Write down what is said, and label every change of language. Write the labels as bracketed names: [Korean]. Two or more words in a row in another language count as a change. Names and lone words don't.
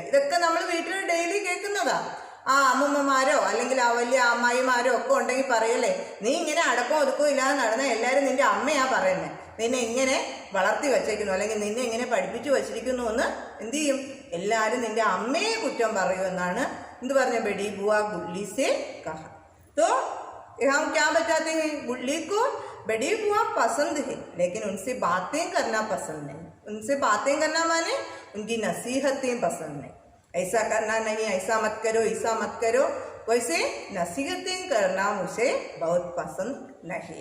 [Malayalam] ഇതൊക്കെ നമ്മൾ വീട്ടിൽ ഡെയിലി കേൾക്കുന്നതാ. അമ്മൂമ്മമാരോ അല്ലെങ്കിൽ വലിയ അമ്മായിമാരോ ഒക്കെ ഉണ്ടെങ്കിൽ പറയല്ലേ, നീ ഇങ്ങനെ അടക്കം ഒതുക്കവും ഇല്ലാതെ നടന്ന എല്ലാവരും നിന്റെ അമ്മയാ പറയുന്നത്, നിന്നെ ഇങ്ങനെ വളർത്തി വച്ചേക്കുന്നു അല്ലെങ്കിൽ നിന്നെ ഇങ്ങനെ പഠിപ്പിച്ചു വച്ചിരിക്കുന്നു എന്ന് എന്ത് ചെയ്യും? എല്ലാവരും നിന്റെ അമ്മയെ കുറ്റം പറയൂ എന്നാണ് എന്ത് പറഞ്ഞ? [Hindi] बड़ी बुआ गुल्ली से कहा। तो हम क्या बताते हैं? गुल्ली को बड़ी बुआ पसंद है लेकिन उनसे बातें करना पसंद नहीं। उनसे बातें करना माने उनकी नसीहतें पसंद नहीं। ऐसा करना नहीं, ऐसा मत करो, ऐसा मत करो, वैसे नसीहतें करना मुझे बहुत पसंद नहीं।